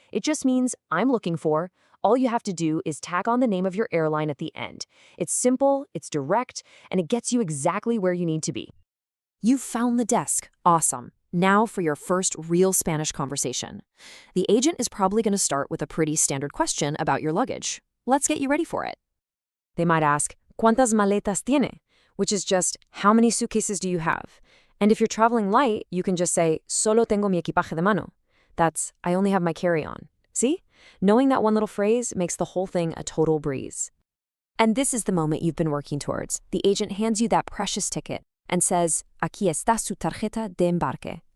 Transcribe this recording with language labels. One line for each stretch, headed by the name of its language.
English: It just means I'm looking for. All you have to do is tack on the name of your airline at the end. It's simple, it's direct, and it gets you exactly where you need to be. You've found the desk. Awesome. Now for your first real Spanish conversation. The agent is probably going to start with a pretty standard question about your luggage. Let's get you ready for it. They might ask,
Spanish: ¿Cuántas maletas tiene?
English: Which is just, how many suitcases do you have? And if you're traveling light, you can just say,
Spanish: Solo tengo mi equipaje de mano.
English: That's, I only have my carry-on. See? Knowing that one little phrase makes the whole thing a total breeze. And this is the moment you've been working towards. The agent hands you that precious ticket and says,
Spanish: Aquí está su tarjeta de embarque.